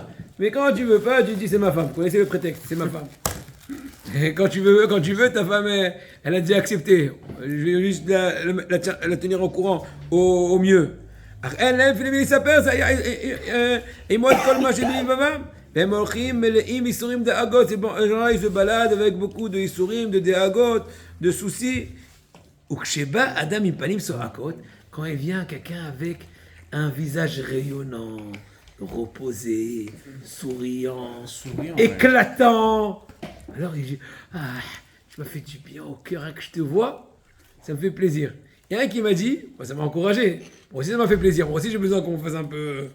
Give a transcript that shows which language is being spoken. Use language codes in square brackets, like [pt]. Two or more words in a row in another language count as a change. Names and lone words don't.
[fr] Mais quand tu veux pas, tu dis c'est ma femme. Vous connaissez le prétexte, c'est ma femme. Et quand tu veux, ta femme, elle a déjà accepté. Je vais juste la tenir au courant, au mieux. Elle aime s'appelle ça. Et moi, quand ma chérie, maman, [he] הם הולכים מלאים איסורים דאגות, [fr] ces gens-là ils se baladent avec beaucoup de איסורים, de דאגות, de soucis. [he] וכשבא אדם עם פנים צועקות, [fr] quand il vient quelqu'un avec un visage rayonnant, reposé, souriant, éclatant, alors il dit, tu m'as fait du bien au cœur, que je te vois, ça me fait plaisir. Il y a un qui m'a dit, ça m'a encouragé, moi aussi ça m'a fait plaisir, moi aussi j'ai besoin qu'on fasse un peu...